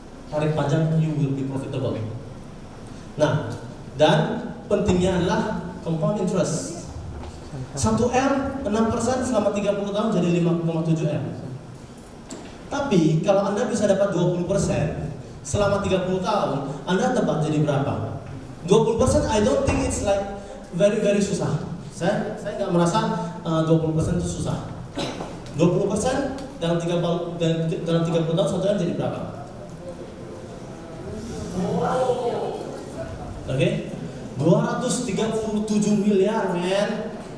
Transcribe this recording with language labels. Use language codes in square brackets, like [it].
[id] Tarik panjang, [en] you will be profitable. [id] Nah, dan pentingnya adalah compound interest. 1M 6% selama 30 tahun jadi 5,7M. Tapi kalau Anda bisa dapat 20% selama 30 tahun, Anda tebak jadi berapa? [en] 20% I don't think it's like very susah. [id] Saya nggak merasa 20% itu susah. 20% dalam 30 tahun 1M jadi berapa? Oke, 237 miliar, men.